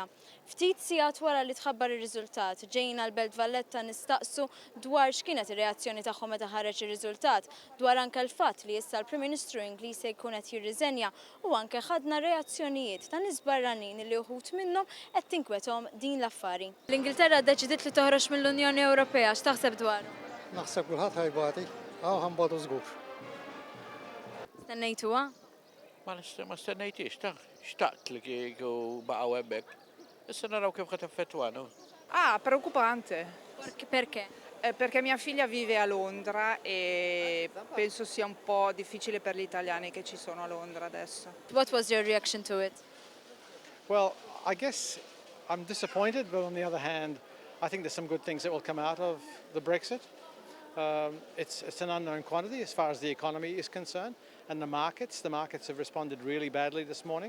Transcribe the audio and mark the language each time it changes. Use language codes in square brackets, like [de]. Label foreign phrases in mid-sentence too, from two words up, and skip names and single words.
[mt] Ftit sigħat wara li tħabbar ir-riżultat, ġejna l-Belt Valletta nistaqsu dwar x'kienet ir-reazzjoni tagħhom meta ħareġ ir-riżultat, dwar anke l-fatt li issa l-Prim Ministru Ingliż se jkun qed jirriżenja u anke ħadna reazzjonijiet ta' nies barranin li wħud minnhom qed tinkwethom din l-affari. L-Ingilterra ddeċidiet li toħroġ mill-Unjoni Ewropea, x'taħseb dwaru? Naħseb kulħadd ħajbati, ħanbagħtu żgur. Stennejtuha? Ma stennejtix, xtaqt li kieku baqgħu hemmhekk. Issa naraw kif qed effettwana. [it] Preoccupante. Perché? Perché mia figlia vive a Londra e penso sia un po' difficile per gli italiani che ci sono a Londra adesso. [en] What was your reaction to it? Well, I guess I'm disappointed, but on the other hand, I think there's some good things that will come out of the Brexit. It's an unknown quantity as far as the economy is concerned, and the markets have responded really badly this morning.